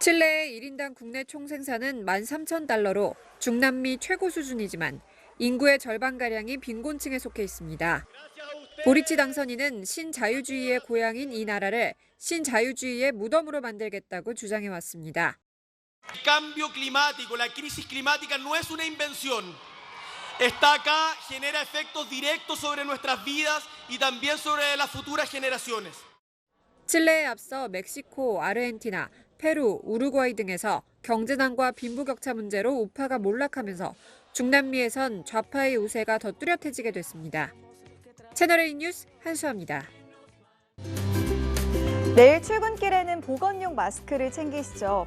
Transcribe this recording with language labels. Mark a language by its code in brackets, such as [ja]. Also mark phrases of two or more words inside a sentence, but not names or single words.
[ko] 칠레의 1인당 국내 총생산은 13,000달러로 중남미 최고 수준이지만 인구의 절반가량이 빈곤층에 속해 있습니다. 보리치 당선인은 신자유주의의 고향인 이 나라를 신자유주의의 무덤으로 만들겠다고 주장해왔습니다. [es] El cambio climático, la crisis climática no es una invención. Está acá, genera efectos directos sobre nuestras vidas y también sobre las futuras generaciones. [ko] 칠레에 앞서 멕시코, 아르헨티나, 페루, 우루과이 등에서 경제난과 빈부격차 문제로 우파가 몰락하면서 중남미에선 좌파의 우세가 더 뚜렷해지게 됐습니다. 채널A 뉴스 한수아입니다. 내일 출근길에는 보건용 마스크를 챙기시죠.